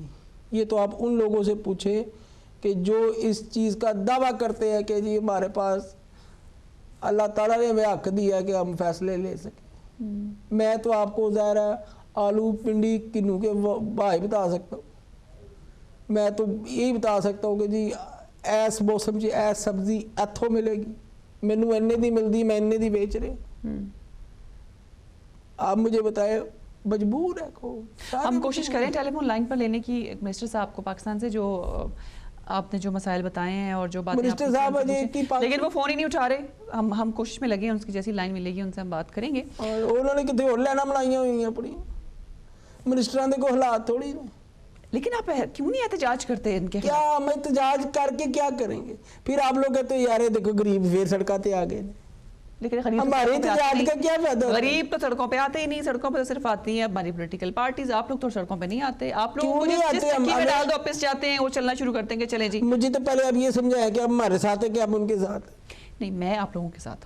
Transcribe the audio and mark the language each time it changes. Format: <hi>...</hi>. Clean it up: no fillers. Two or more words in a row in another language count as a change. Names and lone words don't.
<ur>یہ تو آپ ان لوگوں سے پوچھیں کہ جو اس چیز کا دعویٰ کرتے ہیں کہ جی ہمارے پاس اللہ تعالیٰ نے ہمیں حق دیا کہ ہم فیصلے لے سکیں۔ میں تو آپ کو ظاہر ہے آلو پنڈی کنو کے بھائی بتا سکتا ہوں، میں تو یہی بتا سکتا ہوں کہ جی</ur> <pa>ایس موسم چ ایس سبزی اتھوں ملے گی، مینوں اینے دی ملدی میں اینے دی بیچ رہے،</pa> <ur>آپ مجھے بتائے مجبور ہے کو۔ ہم کوشش کریں</ur> <en>telephone line</en> <ur>پر لینے کی منسٹر صاحب کو پاکستان سے، جو آپ نے جو مسائل بتائے ہیں اور جو باتیں منسٹر صاحب لیکن وہ فون ہی نہیں اٹھا رہے، ہم کوشش میں لگے ہیں، ان کی جیسی لائن ملے گی ان سے ہم بات کریں گے۔ اور انہوں نے کتنے اور لائناں بنائی ہوئی ہیں اپنی،</ur> <pa>منسٹران دے کو حالات تھوڑی نے۔</pa> <ur>لیکن آپ کیوں نہیں احتجاج کرتے ان کے کیا ہم احتجاج کر کے کیا کریں گے؟ پھر آپ لوگ کہتے ہیں یار دیکھو غریب پھر</ur> <pa>سڑکاں تے آ گئے،</pa> <ur>لیکن ہمارے احتجاج کا کیا فائدہ؟ غریب تو سڑکوں پہ آتے ہی نہیں، سڑکوں پہ تو صرف آتی ہیں ہماری</ur> <en>political parties,</en> <ur>آپ لوگ تو سڑکوں پہ نہیں آتے، آپ لوگ جس چکی میں ڈال دو واپس جاتے ہیں وہ چلنا شروع کرتے ہیں کہ چلیں جی۔ مجھے تو پہلے اب یہ سمجھایا کہ اب ہمارے ساتھ ہے کہ اب ان کے ساتھ نہیں، میں آپ لوگوں کے ساتھ ہوں۔</ur>